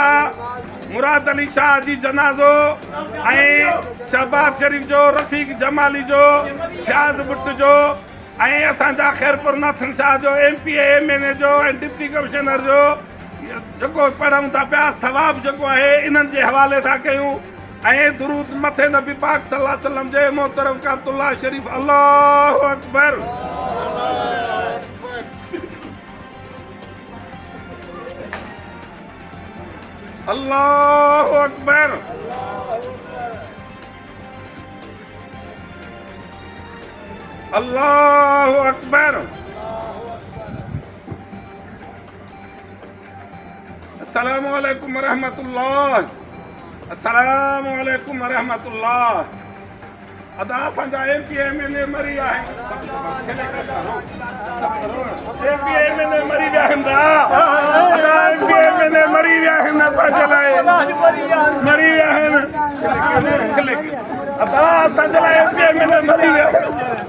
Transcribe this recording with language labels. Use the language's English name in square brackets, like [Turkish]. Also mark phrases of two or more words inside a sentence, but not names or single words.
[Sindhi] मुराद अली शाह जी जनाज़ो ऐं शहबाज शरीफ़ जो रफ़ीक जमाली जो फ्याज़ बुट जो ऐं असांजा ख़ैरपुर नाथन शाह जो [English] MP MNA [Sindhi] जो ऐं डिप्टी कमिश्नर जो जेको पढ़ूं था पिया सवाबु जेको आहे इन्हनि जे हवाले था कयूं ऐं दुरूद मथे नबी पाक [Arabic] صلى الله عليه وسلم [Sindhi] जे मोहतरम कातुल्लाह शरीफ़ [Arabic] الله أكبر. الله أكبر. الله أكبر. السلام عليكم ورحمة الله. السلام عليكم ورحمة الله. [Sindhi] अदा असांजा [English] MP MNA [Sindhi] मरी आहे। [English] MP MNA [Sindhi] मरी विया आहिनि। अदा [English] MP MNA [Sindhi] मरी विया आहिनि। असांजे लाइ मरी विया आहिनि। अदा असांजे लाइ [English] MP MNA [Sindhi] मरी विया आहिनि।